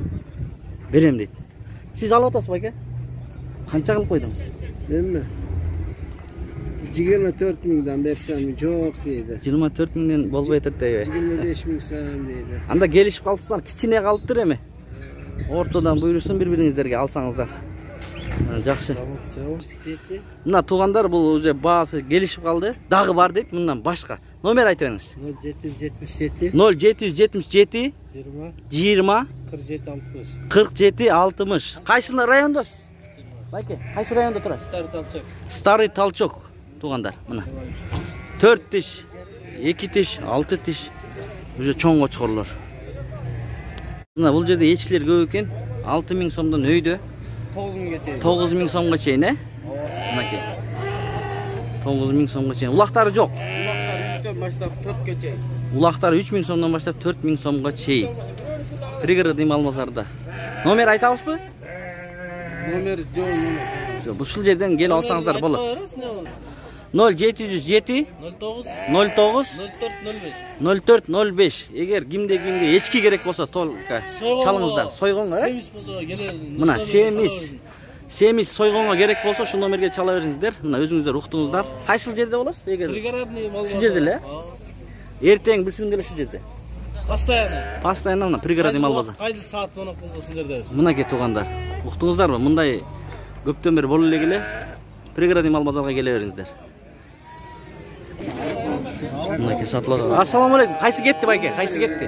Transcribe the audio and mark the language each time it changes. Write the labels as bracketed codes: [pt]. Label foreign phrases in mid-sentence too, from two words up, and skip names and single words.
[ky] Берем дейт. Сиз алып атасыз байке? Канча кылып койдуңуз? Эми 24 000дан берсем жок дейди. 24 000ден болбой атат дейби? 25 000 саам дейди. Анда келишип калыпсыздар, кичине калыптыр эми. Ортодон буйрусун бири-бириңиздерге алсаңыздар. [kk] Жақсы. Мына туғандар бұл уже бағасы келишип қалды. Дағы бар дейді, мындан башқа. Номер айтып беріңіз. 0777 0777 20 20 47 60. 47 60. Қайсында районда? Байке, қайсы районда тұрасыз? Старый Талчок туғандар. [ky] Мына 4 тиш, 2 тиш, 6 тиш. Уже чоң қочқорлар. [kk] Мына бұл жерде ешкілер көп екен. 6000 сомдан өйді. 9000 сомға чейін, ә? Мынакей. 9000 сомға чейін. Улақтары жоқ. Улақтары 3000 сомдан баштап 4000 сомға чейін. Пригородный Малбазарда. Номер айтабыз ба? Номер жоқ. Бұл жерден келіп алсаңыздар болады. 0707 09 04 05. [ky] Егер кимде ешки керек болса толка чалыңыздар. Сойгонго, мына семиз сойгонго керек болса шу номерге чала бериңиздер. Мына өзүңүздөр уктуңуздар. Кайсыл жерде боласыз? Егер шу жерде эле. Эртең бүсүн деле шу жерде. Постоянно мына пригородный Малбазар. Кайсы саат сонок болсо шу жердебиз. Мынакей туугандар. Уктуңуздарбы? Мындай көптөн бери болуп эле пригородный Малбазарга келе бериңиздер. Мынакей сатылат. [ar] السلام عليكم. [ky] Кайсы кетти байке? Кайсы кетти?